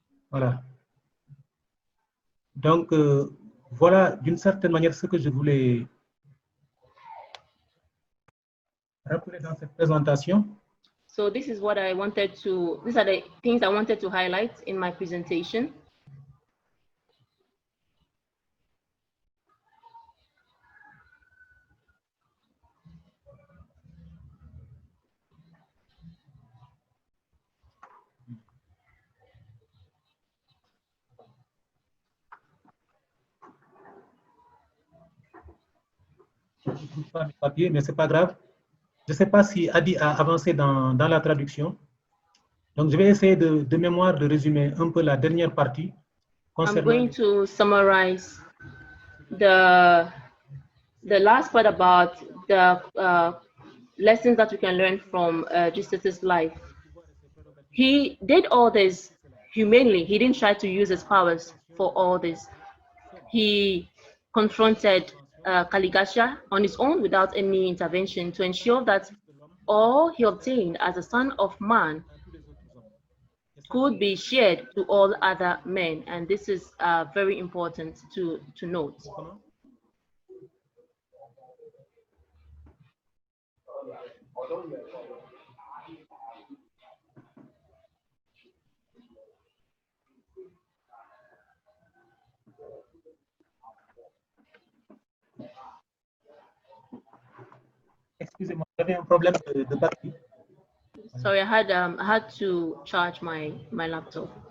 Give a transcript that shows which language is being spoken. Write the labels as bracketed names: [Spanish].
[French] Voilà. Donc, voilà d'une certaine manière ce que je voulais rappeler dans cette présentation. [English] So this is what I wanted to, these are the things I wanted to highlight in my presentation. [French] Je ne trouve pas mes papiers, mais ce n'est pas grave. Je ne sais pas si Adi a avancé dans la traduction. Donc, je vais essayer de mémoire de résumer un peu la dernière partie. [English] I'm going to summarize the last part about the lessons that we can learn from Jesus' life. He did all this humanely. He didn't try to use his powers for all this. He confronted Kaligasha on his own without any intervention to ensure that all he obtained as a son of man could be shared to all other men, and this is very important to note. [French] Excusez-moi, j'avais un problème de batterie. [English] Sorry, I had to charge my laptop.